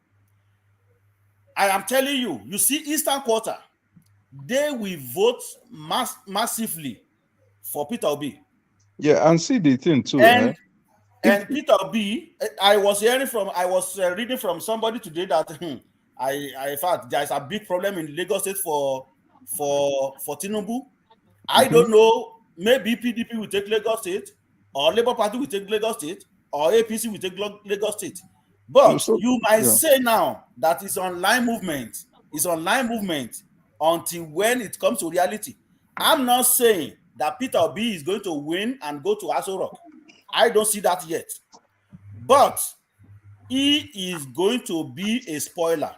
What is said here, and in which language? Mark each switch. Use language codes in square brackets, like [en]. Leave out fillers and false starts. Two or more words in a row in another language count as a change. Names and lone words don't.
[en] I am telling you, you see Eastern Quarter, they will vote massively for Peter Obi. Yeah, and see the thing too. And Peter Obi, I was reading from somebody today that in fact there is a big problem in Lagos State for Tinubu. I don't know, maybe PDP will take Lagos State, or Labour Party will take Lagos State, or APC will take Lagos State. But you might say now that it's online movement. It's online movement until when it comes to reality. I'm not saying that Peter Obi is going to win and go to Aso Rock. I don't see that yet. But he is going to be a spoiler.